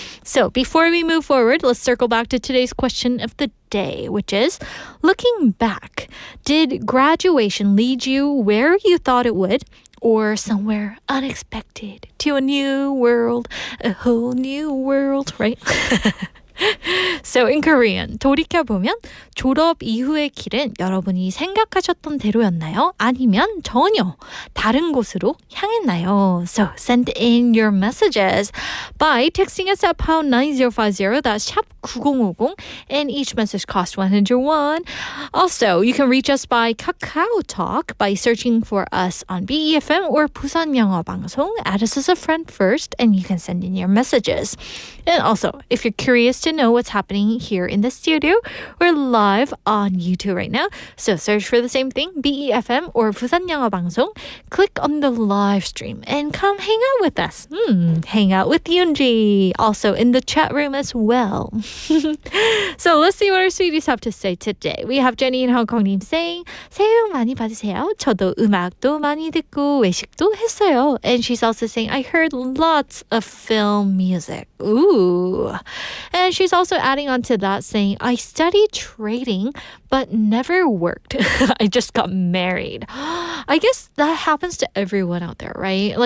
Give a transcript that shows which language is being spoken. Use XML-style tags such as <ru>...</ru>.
<en>So before we move forward, let's circle back to today's question of the day, which is, looking back, did graduation lead you where you thought it would, or somewhere unexpected to a new world, a whole new world, right? So in Korean,</en> <ko>돌이켜보면 졸업 이후의 길은 여러분이 생각하셨던 대로였나요? 아니면 전혀 다른 곳으로 향했나요?</ko> <en>So send in your messages by texting us at pound 9050, that's 샵 9050, and each message costs 100 won. Also, you can reach us by Kakao Talk by searching for us on BEFM or Busan 영어 방송. Add us as a friend first, and you can send in your messages. And also, if you're curious to know what's happening here in the studio, we're live on YouTube right now. So search for the same thing, BEFM or Busan 영어 방송. Click on the live stream and come hang out with us. Hang out with Yoonji. Also in the chat room as well. So let's see what our sweeties have to say today. We have Jenny in Hong Kong saying, 새해 복 많이 받으세요.</en> <ko>저도 음악도 많이 듣고 외식도 했어요.</ko> <en>And she's also saying, I heard lots of film music. Ooh. And she's also adding on to that saying, I studied trading but never worked. I just got married. I guess that happens to everyone out there, right?</en>